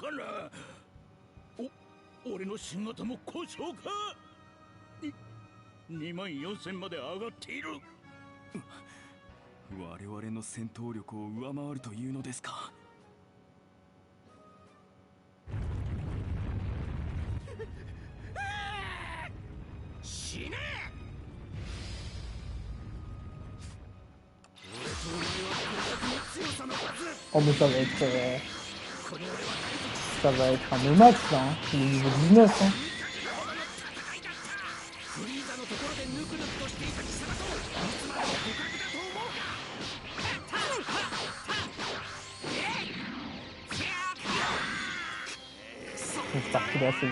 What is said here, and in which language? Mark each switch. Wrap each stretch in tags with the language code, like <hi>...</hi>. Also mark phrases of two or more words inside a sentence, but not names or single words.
<ja>24000 まで上がっている。我々の戦闘力を上回るというのですか。死ね。</ja> <fr>Oh mais ça va être un</fr> <en>no match</en> <fr>là, hein. Il est niveau 19 hein. Je suis parti là assez vite.</fr>